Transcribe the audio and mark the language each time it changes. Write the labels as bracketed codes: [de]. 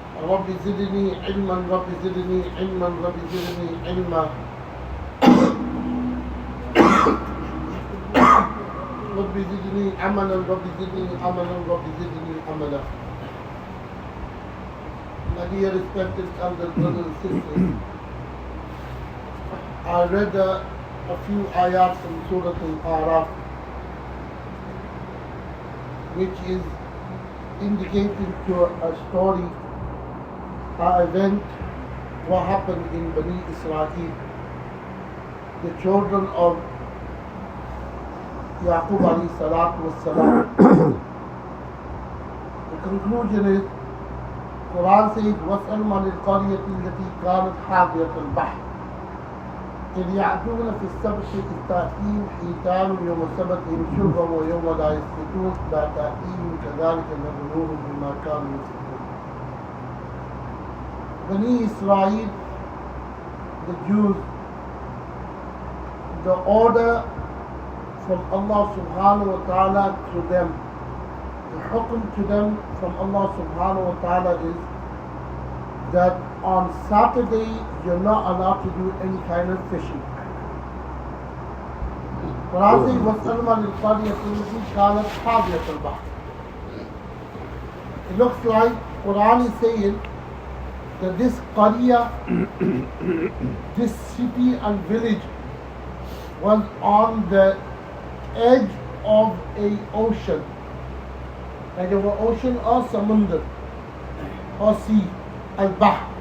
[ar] رب زدني علما رب زدني علما رب زدني علما. رب زدني عملا رب زدني عملا رب زدني عملا. [en] My dear respected elder brothers and sisters, I read a few ayats from Surah Al-Araf, which is indicating to a story, an event, what happened in Bani Israel, the children of Yaqub alayhi salatu wassalam. The conclusion is, Quran says, [ar] وَاسْأَلْ مَنِ الْقَرْيَةِ الَّتِي كَانَتْ حَاضِرَةَ الْبَحْرِ إِذْ يَعْدُونَ فِي السَّبْتِ إِذْ تَأْتِيهِمْ حِيتَانُهُمْ يَوْمَ سَبْتِهِمْ شُرًّا وَيَوْمَ لَا يَسْبِتُونَ لَا تَأْتِيهِمْ كَذَلِكَ نَبْلُوهُم بِمَا كَانُوا يَفْسُقُونَ. [en] Bani Israel, the Jews, the order from Allah subhanahu wa ta'ala to them, the hukm to them from Allah subhanahu wa ta'ala is that on Saturday you're not allowed to do any kind of fishing. Quran says, [ar] وَاسْأَلْ مَنِ الْقَرْيَةِ الَّتِي كَانَتْ حَاضِرَةَ الْبَحْرِ. [en] It looks like Quran is saying that this qarya, this city and village was on the edge of an ocean. Like an ocean or samundar or sea, al-bahr.